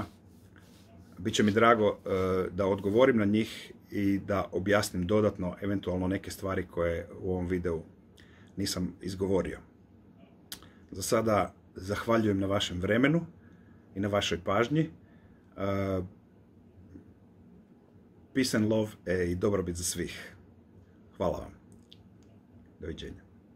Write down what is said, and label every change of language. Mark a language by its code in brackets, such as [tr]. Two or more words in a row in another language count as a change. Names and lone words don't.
[sr] Biće mi drago da odgovorim na njih i da objasnim dodatno eventualno neke stvari koje u ovom videu nisam izgovorio. Za sada zahvaljujem na vašem vremenu i na vašoj pažnji. [en] Peace and love [sr] i dobrobit za svih. Hvala vam. Doviđenja.